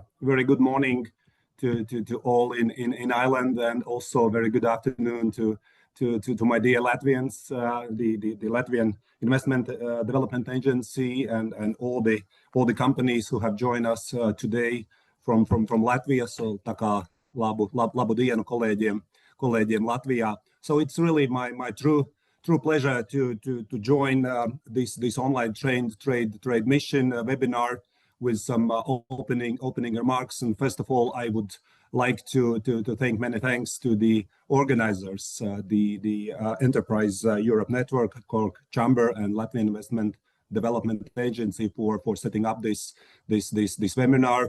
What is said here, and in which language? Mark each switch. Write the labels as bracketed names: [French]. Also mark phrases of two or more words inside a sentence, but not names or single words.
[English] Very good morning to all in Ireland, and also very good afternoon to my dear Latvians, the Latvian Investment Development Agency, and all the companies who have joined us today from Latvia. [Latvian] So tā kā labu dienu kolēģiem Latvijā. [English] So it's really my true pleasure to join this online trade mission webinar with some opening remarks. And first of all, I would like to thank many thanks to the organizers, the Enterprise Europe Network, Cork Chamber, and Latvian Investment Development Agency for setting up this webinar.